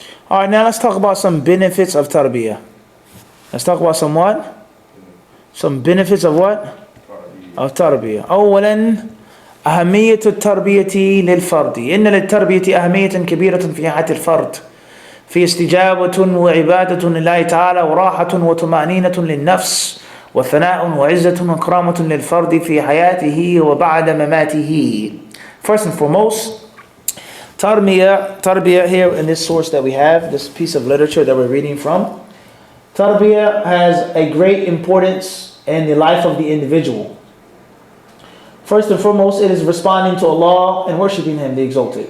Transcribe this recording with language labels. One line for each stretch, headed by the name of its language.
English: All right, now let's talk about some benefits of Tarbiyyah. Let's talk about some what? Some benefits of what? Of Tarbiyyah.
Arabic: أولا أهمية التربية للفرد. إن للتربية أهمية كبيرة في حياة الفرد. في استجابة وعبادة لله تعالى وراحة وطمأنينة للنفس وثناء وعزة وكرامة للفرد في حياته وبعد مماته.
English: First and foremost, Tarbiyyah here in this source that we have, this piece of literature that we're reading from, Tarbiyyah has a great importance in the life of the individual. First and foremost, it is responding to Allah and worshiping Him, the Exalted.